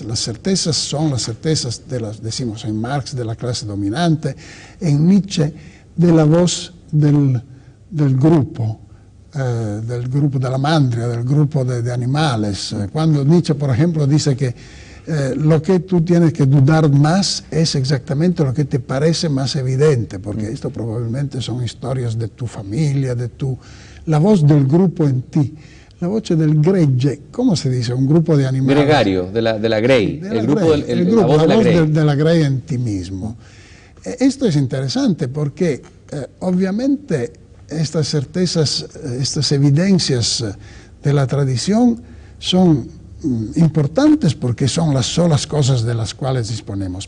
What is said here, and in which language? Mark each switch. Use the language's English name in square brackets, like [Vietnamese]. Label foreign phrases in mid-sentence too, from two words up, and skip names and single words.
[Spanish] Las certezas son las certezas, decimos en Marx, de la clase dominante, en Nietzsche, de la voz del grupo de la mandria, del grupo de animales. Cuando Nietzsche, por ejemplo, dice que lo que tú tienes que dudar más es exactamente lo que te parece más evidente, porque esto probablemente son historias de tu familia, la voz del grupo en ti. [Italian] La voce del gregge, [Spanish] ¿cómo se dice? Un grupo de animales. Gregario, de la grey. La voz de la grey en ti mismo. Esto es interesante porque obviamente estas certezas, estas evidencias de la tradición son importantes porque son las solas cosas de las cuales disponemos.